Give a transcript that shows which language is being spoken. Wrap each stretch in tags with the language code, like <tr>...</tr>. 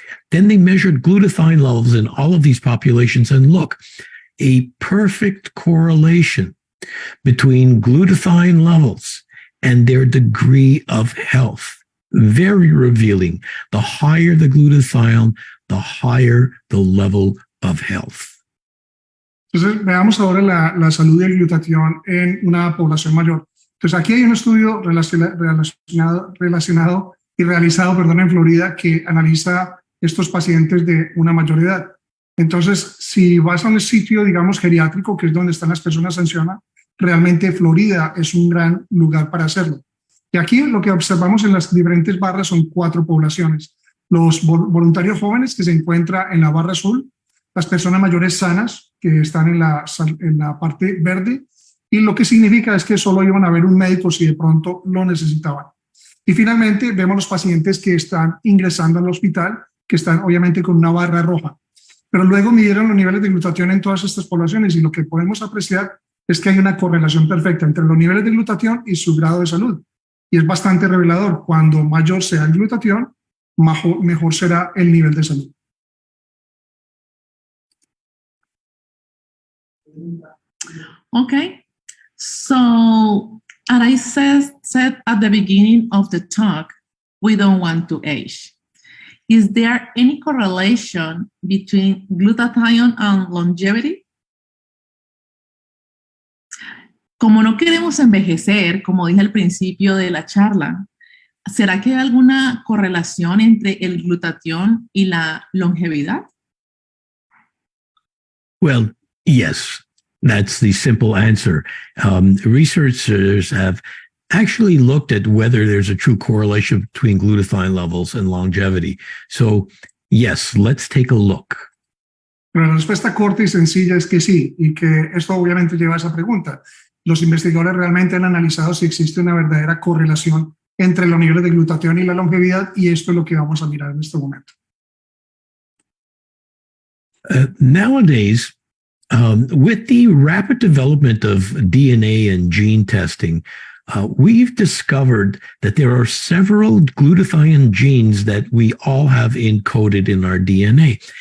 <en>Then they measured glutathione levels in all of these populations, and look, a perfect correlation between glutathione levels and their degree of health. Very revealing. The higher the glutathione, the higher the level of health.</en> <es>Entonces, veamos ahora la salud y el glutatión en una población mayor. Entonces, aquí hay un estudio relacionado y realizado, en Florida, que analiza estos pacientes de una mayor edad. Entonces, si vas a un sitio, digamos, geriátrico, que es donde están las personas ancianas, realmente Florida es un gran lugar para hacerlo. Y aquí lo que observamos en las diferentes barras son 4 poblaciones. Los voluntarios jóvenes, que se encuentran en la barra azul, las personas mayores sanas, que están en la parte verde, y lo que significa es que solo iban a ver un médico si de pronto lo necesitaban. Y finalmente vemos los pacientes que están ingresando al hospital, que están obviamente con una barra roja. Pero luego midieron los niveles de glutatión en todas estas poblaciones y lo que podemos apreciar es que hay una correlación perfecta entre los niveles de glutatión y su grado de salud. Y es bastante revelador. Cuando mayor sea el glutatión, mejor será el nivel de salud.</es> <en>Okay, so as I said at the beginning of the talk, we don't want to age. Is there any correlation between glutathione and longevity?</en> <es>Como no queremos envejecer, como dije al principio de la charla, ¿será que hay alguna correlación entre el glutatión y la longevidad?</es> <en>Well, yes, that's the simple answer. Researchers have actually looked at whether there's a true correlation between glutathione levels and longevity. So, yes, let's take a look.</en> <es>Pero la respuesta corta y sencilla es que sí, y que esto obviamente lleva a esa pregunta. Los investigadores realmente han analizado si existe una verdadera correlación entre los niveles de glutatión y la longevidad, y esto es lo que vamos a mirar en este momento.</es> <en>Nowadays, with the rapid development of DNA and gene testing, we've discovered that there are several glutathione genes that we all have encoded in our DNA.</en>